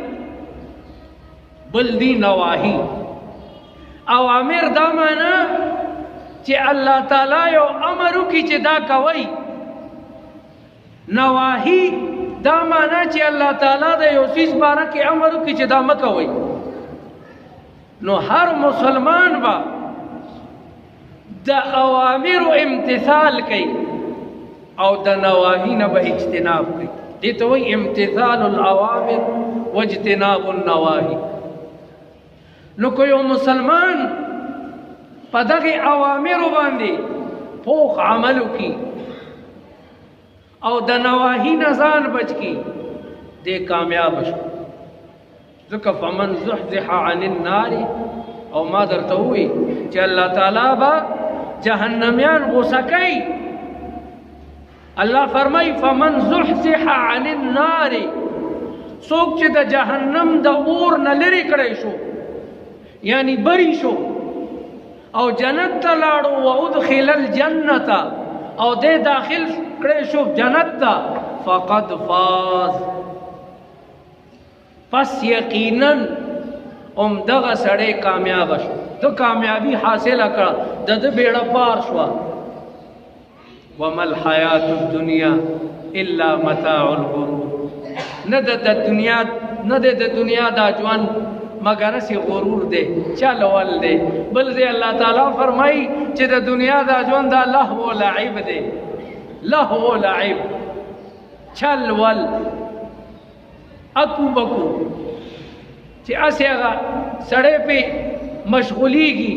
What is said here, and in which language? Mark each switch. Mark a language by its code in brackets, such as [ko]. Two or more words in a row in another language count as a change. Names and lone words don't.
[ps] بل دی نواهی اوامر دا معنا چې الله تعالی یو امر کوي چې دا کوي نواهی دا معنا چې الله تعالی د یو څه باره کې امر کوي چې دا مکوي نو هر مسلمان با د اوامر امتثال کوي او د نواهی نه به اجتناب کوي دې ته وایي [ar] امتثال الاوامر واجتناب النواهی [ps] نو کوئی مسلمان په دغه اوامرو باندې پوخ عمل وکړي او د نواهی نه ځان بچ کړي دې کامیاب شو. [ar] ځکه فمن زحزح عن النار، [ps] او ما درته ووایي چې الله تعالی به جهنمیان غوسه کوي. الله فرمای [ar] فمن زحزح عن النار، [ps] څوک چې د جهنم د اور نه لرې کړی شو یعنی بری شو او جنت ته لاړو، [ar] و ادخل الجنت، [ps] او دې داخل کړی شو جنت ته، [ar] فقد فاز، [ps] پس یقینا دغه سړی کامیاب شو، ته کامیابی حاصله کړه، د ده بیړه پار شوه. [ar] وما الحیات الدنیا الا متاع الغرور، [ps] نه د دنیا دا ژوند مگر سی غرور دی، چلول دی. بل ځای الله تعالی فرمایي چې د دنیا دا ژوند دا [ar] لهو و لعب [ps] دی، [ar] لهو و لعب، [ps] چلول، اکو بکو، چې اسې هغه سړی پې مشغولیږي.